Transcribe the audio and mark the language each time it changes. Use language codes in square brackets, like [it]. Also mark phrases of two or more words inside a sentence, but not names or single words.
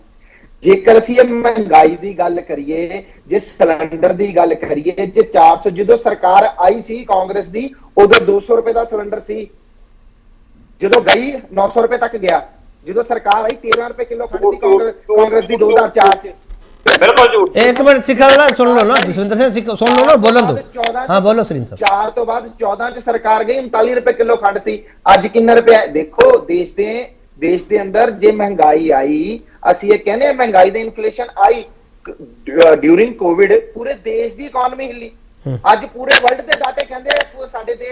[pa] ਜੇਕਰ ਅਸੀਂ ਮਹਿੰਗਾਈ ਦੀ ਗੱਲ ਕਰੀਏ, ਜੇ ਸਿਲੰਡਰ ਦੀ ਗੱਲ ਕਰੀਏ, ਜੇ 400 ਜਦੋਂ ਸਰਕਾਰ ਆਈ ਸੀ ਕਾਂਗਰਸ ਦੀ, ਉਦੋਂ 200 ਰੁਪਏ ਦਾ ਸਿਲੰਡਰ ਸੀ, ਜਦੋਂ ਗਈ 900 ਰੁਪਏ ਤੱਕ ਗਿਆ, ਜਦੋਂ ਸਰਕਾਰ ਆਈ 13 ਰੁਪਏ ਕਿਲੋ ਖੰਡ ਸੀ ਕਾਂਗਰਸ ਦੀ 2004 ਚ। ਬਿਲਕੁਲ ਝੂਠ। [hi] एक मिनट सिखा वाला सुन लो ना जसविंदर सिंह, सुन लो ना, बोलन दो। हाँ बोलो सरीन साहब। [pa] 4 ਤੋਂ ਬਾਅਦ 14 ਚ ਸਰਕਾਰ ਗਈ 39 ਰੁਪਏ ਕਿਲੋ ਖੰਡ ਸੀ, ਅੱਜ ਕਿੰਨਾ ਰੁਪਏ? ਦੇਖੋ ਦੇਸ਼ ਦੇ ਅੰਦਰ ਜੇ ਮਹਿੰਗਾਈ ਆਈ, ਅਸੀਂ ਇਹ ਕਹਿੰਦੇ ਮਹਿੰਗਾਈ ਦੀ ਇਨਫਲੇਸ਼ਨ ਆਈ [en] during Covid, [pa] ਪੂਰੇ ਦੇਸ਼ ਦੀ ਇਕਨੋਮੀ ਹਿੱਲੀ। ਅੱਜ ਪੂਰੇ ਵਰਲਡ ਦੇ ਡਾਟੇ ਕਹਿੰਦੇ ਸਾਡੇ ਦੇਸ਼